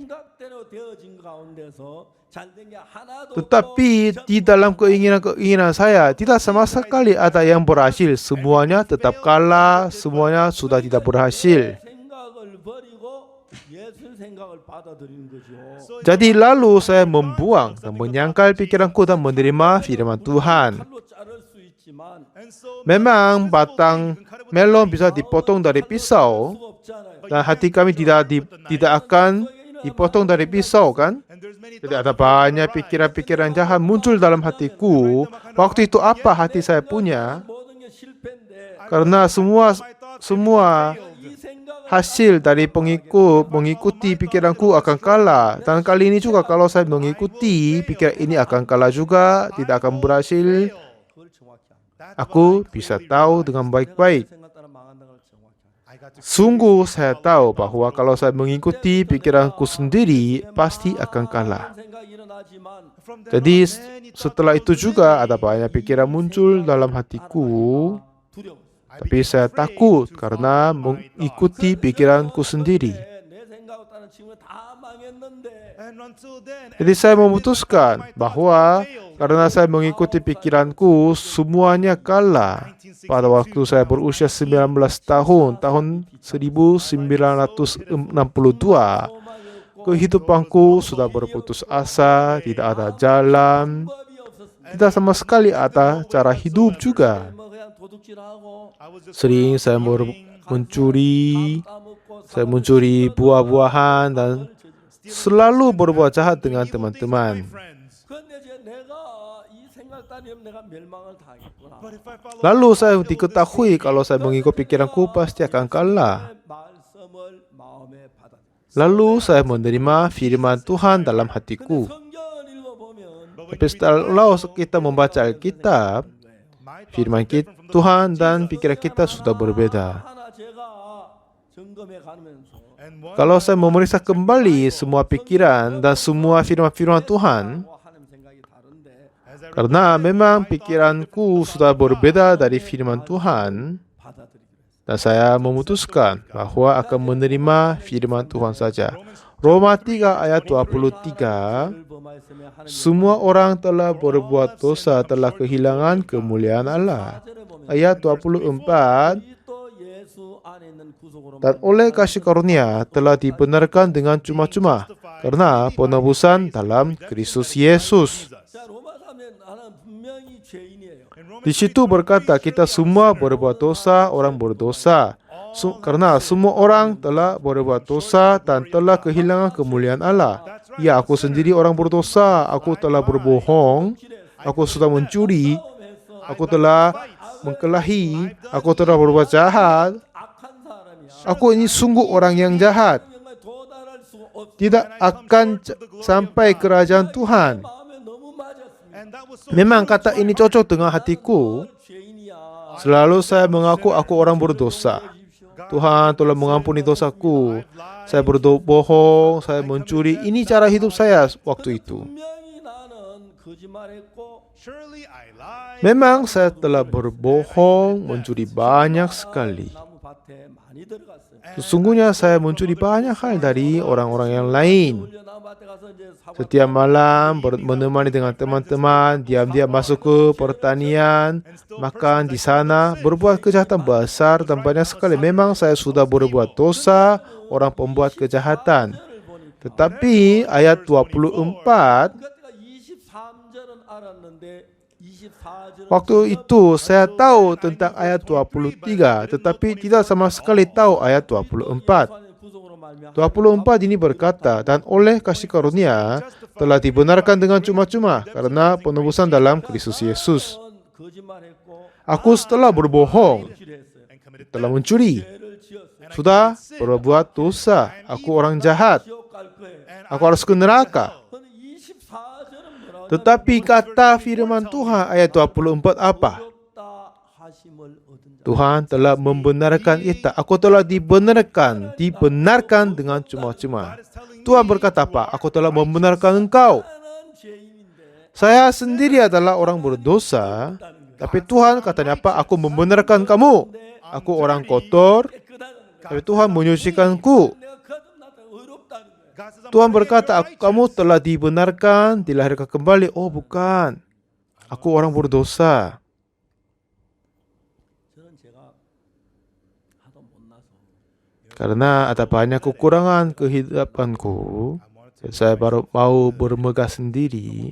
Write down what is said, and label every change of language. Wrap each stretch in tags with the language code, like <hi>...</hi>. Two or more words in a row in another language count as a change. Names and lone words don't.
<ko>생각대로 되어진 가운데서 잘된 게 하나도</ko> <id>Tetapi di dalam keinginan saya, tidak sama sekali ada yang berhasil. Semuanya tetap kalah, semuanya sudah tidak berhasil.</id> <ko>생각을 버리고 예수 생각을 받아들이는 거죠.</ko> <id>Jadi lalu saya membuang dan menyangkal pikiranku dan menerima firman Tuhan.</id> <ko>칼로 자를 수 있지만</ko> <id>Memang batang melon bisa dipotong dari pisau,</id> <ko>없잖아요.</ko> <id>dan hati kami tidak akan dipotong dari pisau, kan? Jadi ada banyak pikiran-pikiran jahat muncul dalam hatiku. Waktu itu apa hati saya punya?</id> <ko>모든 게 실패인데</ko> <id>Karena semua</id> <ko>이 생각을</ko> <id>hasil dari mengikuti pikiranku akan kalah. Dan kali ini juga kalau saya mengikuti pikiran ini akan kalah juga, tidak akan berhasil.</id> <ko>그걸 정확히</ko> <id>Aku bisa tahu dengan baik-baik.</id> <ko>생각 따라 망한다는 걸 정확히 알아요.</ko> <id>Sungguh saya tahu bahwa kalau saya mengikuti pikiranku sendiri, pasti akan kalah.</id> <ko>생각이 일어나지만</ko> <id>Jadi setelah itu juga ada banyak pikiran muncul dalam hatiku.</id> <ko>두려워.</ko> <id>Tapi saya takut karena mengikuti pikiranku sendiri.</id> <ko>내 생각을 따른 친구는 다 망했는데</ko> <id>Jadi saya memutuskan bahwa karena saya mengikuti pikiranku, semuanya kalah. Pada waktu saya berusia 19 tahun, tahun 1962, kehidupanku sudah berputus asa, tidak ada jalan,</id> <ko>법이 없었습니다.</ko> <id>tidak sama sekali ada cara hidup juga.</id> <ko>뭐 그냥 도둑질하고</ko> <id>Sering saya mencuri,</id> <ko>따먹고</ko> <id>saya mencuri buah-buahan dan selalu berbuat jahat dengan teman-teman.</id> <ko>근데 이제 내가 이 생각 따르면 내가 멸망을 당했구나.</ko> <id>Lalu saya diketahui kalau saya mengikut pikiranku pasti akan kalah.</id> <ko>말씀을 마음에 받아들여.</ko> <id>Lalu saya menerima firman Tuhan dalam hatiku.</id> <ko>성경을 읽어보면</ko> <id>Tapi setelah kita membaca Alkitab, firman Tuhan dan pikiran kita sudah berbeda.</id> <ko>하나 제가 점검해 가면서</ko> <id>Kalau saya memeriksa kembali semua pikiran dan semua firman-firman Tuhan,</id> <ko>하나님 생각이 다른데</ko> <id>karena memang pikiranku sudah berbeda dari firman Tuhan,</id> <ko>받아들이기로 했어요.</ko> <id>dan saya memutuskan bahwa akan menerima firman Tuhan saja. Roma 3 ayat 23,</id> <ko>범하였으며 하나님</ko> <id>semua orang telah berbuat dosa telah kehilangan kemuliaan Allah. Ayat 24,</id> <ko>그리스도 예수 안에 있는 구속으로</ko> <id>dan oleh kasih karunia telah dibenarkan dengan cuma-cuma karena penebusan dalam Kristus Yesus.</id> <ko>자 로마 3년 하나는 분명히 죄인이에요.</ko> <id>Di situ berkata kita semua berbuat dosa, orang berdosa. Karena semua orang telah berbuat dosa dan telah kehilangan kemuliaan Allah. Ya, aku sendiri orang berdosa, aku telah berbohong, aku sudah mencuri, aku telah mengkelahi, aku telah berbuat jahat.</id> <ko>악한 사람이야.</ko> <id>Aku ini sungguh orang yang jahat.</id> <ko>정말 도달할 수 없.</ko> <id>Tidak akan sampai kerajaan Tuhan.</id> <ko>마음에 너무 맞았습니다.</ko> <id>Memang kata ini cocok dengan hatiku.</id> <ko>죄인이야.</ko> <id>Selalu saya mengaku aku orang berdosa. Tuhan telah mengampuni dosaku. Saya berbohong, saya mencuri. Ini cara hidup saya waktu itu.</id> <ko>분명히 나는 거짓말했고</ko> <id>Memang saya telah berbohong, mencuri banyak sekali.</id> <ko>나무 밭에 많이 들어갔어요.</ko> <id>Sesungguhnya saya mencuri banyak hal dari orang-orang yang lain.</id> <ko>먼저 나무 밭에 가서 이제 사과</ko> <id>Setiap malam menemani dengan teman-teman, diam-diam masuk ke pertanian, makan di sana, berbuat kejahatan besar dan banyak sekali. Memang saya sudah berbuat dosa, orang pembuat kejahatan. Tetapi ayat 24,</id> <ko>그때가 23절은 알았는데 24절은</ko> <id>waktu itu saya tahu tentang ayat 23, tetapi tidak sama sekali tahu ayat 24.</id> <ko>구속으로 말미암아</ko> <id>24 ini berkata, dan oleh kasih karunia telah dibenarkan dengan cuma-cuma karena penebusan dalam Kristus Yesus.</id> <ko>거짓말했고</ko> <id>Aku setelah berbohong,</id> <ko>했어요.</ko> <id>telah mencuri,</id> <ko>죄를 지었어요.</ko> <id>sudah berbuat dosa, aku orang jahat,</id> <ko>지옥 갈 거예요.</ko> <id>aku harus ke neraka.</id> <ko>근데 24절은 뭐라고</ko> <id>Tetapi kata firman Tuhan ayat 24 apa?</id> <ko>없다 하심을 얻은 자.</ko> <id>Tuhan telah membenarkan kita. Aku telah dibenarkan dengan cuma-cuma. Tuhan berkata apa? Aku telah membenarkan engkau.</id> <ko>나는 죄인인데</ko> <id>Saya sendiri adalah orang berdosa,</id> <ko>있다는 거예요.</ko> <id>Tapi Tuhan katanya apa? Aku membenarkan kamu. Aku orang kotor, tapi Tuhan menyucikanku. Tuhan berkata, kamu telah dibenarkan, dilahirkan kembali. Oh bukan, aku orang berdosa. Karena ada banyak kekurangan kehidupanku, saya baru mau bermegah sendiri.</id>